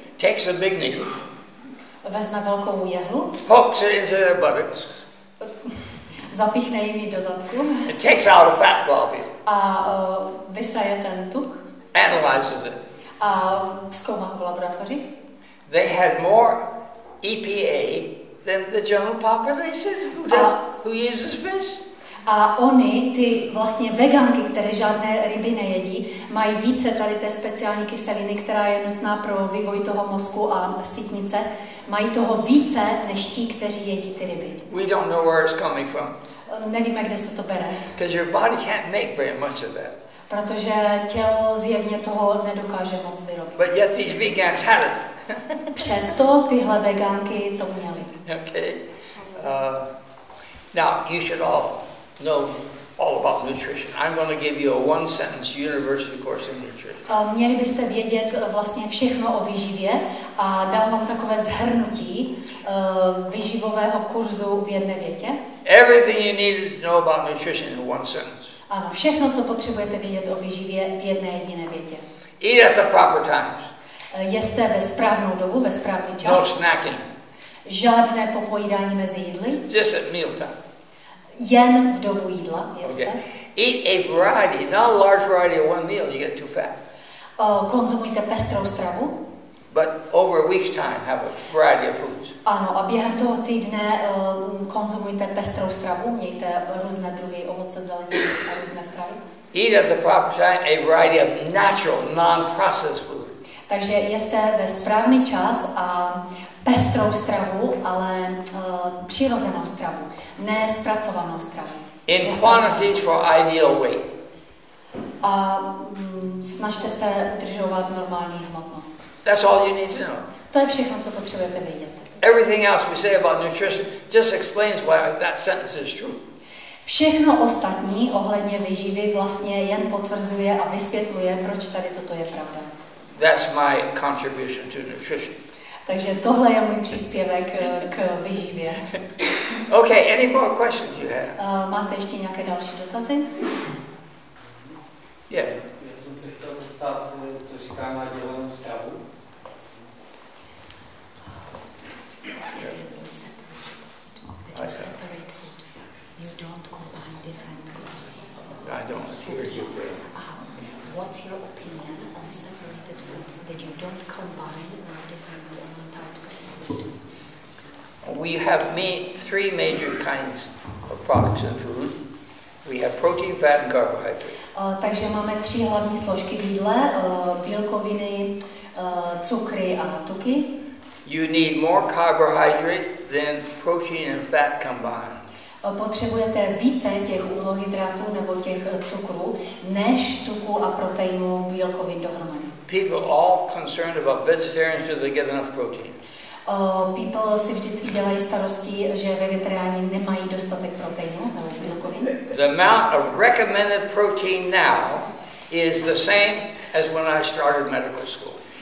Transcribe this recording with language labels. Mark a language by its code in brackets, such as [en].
[en] Takes a big needle. [cs] Vezme velkou jehlu. [en] Pokes it into their buttocks. [cs] Zapíchne jim do zadku. [en] It takes out a fat globule. [cs] A vysaje ten tuk. [en] Analyzes it. [cs] A zkoumá v laboratoři. [en] They had more EPA than the general population who uses fish. [cs] A oni, ty vlastně veganky, které žádné ryby nejedí, mají více tady té speciální kyseliny, která je nutná pro vývoj toho mozku a sítnice. Mají toho více než ti, kteří jedí ty ryby. [en] We don't know where it's coming from. [cs] Nevíme, kde se to bere. [en] Because your body can't make very much of that. [cs] Protože tělo zjevně toho nedokáže moc vyrobit. [en] But yet these vegans had it. [cs] Přesto tyhle veganky to měly. [en] Okay. Now you should all know all about nutrition. I'm going to give you a one-sentence university course in nutrition. [cs] Měli byste vědět vlastně všechno o výživě a dám vám takové shrnutí výživového kurzu v jedné větě. [en] Everything you need to know about nutrition in one sentence. [cs] Ano, všechno, co potřebujete vědět o výživě v jedné jediné větě. [en] Eat at the proper times. [cs] Jeste ve správnou dobu, ve správný čas. [en] No snacking. [cs] Žádné popojídání mezi jídly. [en] Just at meal time. [cs] Jen v dobu jídla jeste. [en] Okay. Eat a variety, not a large variety of one meal, you get too fat. [cs] Konzumujte pestrou stravu. [en] But over a week's time, have a variety of foods. [cs] Ano, a během toho týdne konzumujte pestrou stravu, mějte různé druhy ovoce, zeleniny a různé stravy. [en] Eat at the proper time a variety of natural, non-processed food. [cs] Takže jeste ve správný čas a pestrou stravu, ale přirozenou stravu, ne zpracovanou stravu. [en] In quantities for ideal weight. [cs] A snažte se udržovat normální hmotnost. [en] That's all you need to know. [cs] To je všechno, co potřebujete vědět. [en] Everything else we say about nutrition just explains why that sentence is true. [cs] Všechno ostatní ohledně výživy vlastně jen potvrzuje a vysvětluje, proč tady toto je pravda. [en] That's my contribution to nutrition. [cs] Takže tohle je můj příspěvek k výživě. [en] Okay, any more questions you have? [cs] Máte ještě nějaké další dotazy? [en] Yeah. [cs] Já jsem se chtěl zeptat, co říká na dělenou stravu. [en] I don't hear you very much. What's your opinion on separated food? That you don't combine different types of food? We have three major kinds of products in food. We have protein, fat, and carbohydrate. [cs] Takže máme 3 hlavní složky v jídle, bílkoviny, cukry a tuky. [en] You need more carbohydrates than protein and fat combined. [cs] Potřebujete více těch uhlohydrátů nebo těch cukrů, než tuku a proteinu bílkovin dohromady. [en] People all concerned about vegetarians, do they get enough protein? [cs] People si vždycky dělají starosti, že vegetariáni nemají dostatek proteinu nebo bílkovin. [en] The amount of recommended protein now is the same as when I started medical school.